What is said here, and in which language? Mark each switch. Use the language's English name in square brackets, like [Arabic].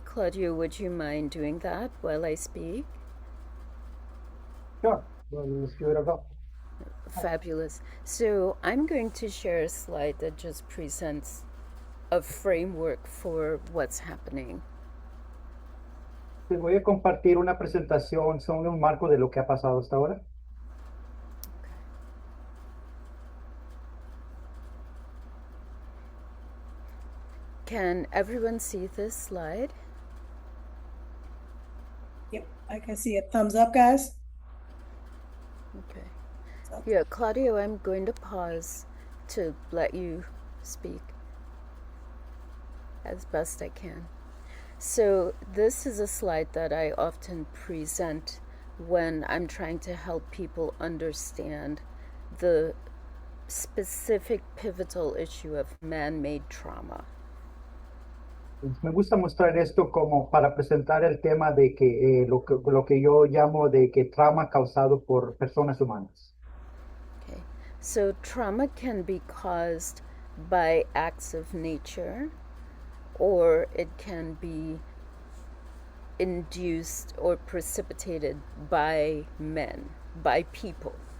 [English] Claudio, would you mind doing that while I speak? Sure. Well, let's give it a go. Fabulous. So I'm going to share a slide that just presents a framework for what's happening. [Spanish] Les voy a compartir una presentación sobre un marco de lo que ha pasado hasta ahora. [English] Can everyone see this slide? Yep, I can see it. Thumbs up, guys. Okay. Yeah, Claudio, I'm going to pause to let you speak as best I can. So this is a slide that I often present when I'm trying to help people understand the specific pivotal issue of man-made trauma. [Spanish] Me gusta mostrar esto como para presentar el tema de que lo que yo llamo de que trauma causado por personas humanas. [English] Okay, so trauma can be caused by acts of nature, or it can be induced or precipitated by men, by people.